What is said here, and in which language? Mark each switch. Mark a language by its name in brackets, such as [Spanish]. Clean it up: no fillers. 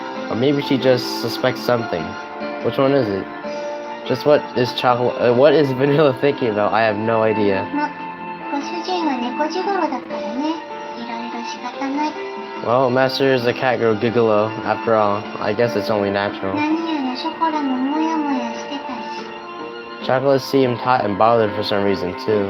[English] Or maybe she just suspects something. Which one is it? Just what is Vanilla thinking about? I have no idea. [Japanese] ま、ご主人は猫地頃だからね。いろいろ仕方ない。 [English] Well, Master is a cat girl gigolo. After all, I guess it's only natural. [Japanese] 何やらショコラもモヤモヤしてたし。 [English] Chocolate seemed hot and bothered for some reason too.